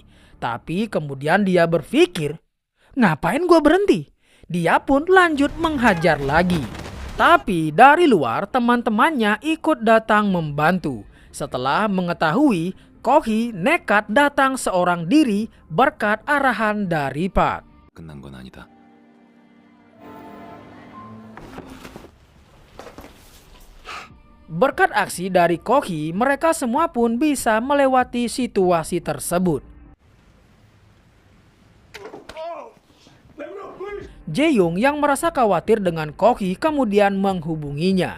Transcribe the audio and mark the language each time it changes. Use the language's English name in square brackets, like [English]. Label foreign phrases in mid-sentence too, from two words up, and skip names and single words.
[Indonesian] Tapi kemudian dia berpikir, ngapain gua berhenti? Dia pun lanjut menghajar lagi. Tapi dari luar teman-temannya ikut datang membantu. Setelah mengetahui Koki nekat datang seorang diri berkat arahan dari Park. [Korean] 끝난 건 아니다. [Indonesian] Berkat aksi dari Koki, mereka semua pun bisa melewati situasi tersebut. Jaeyoung yang merasa khawatir dengan Koki kemudian menghubunginya.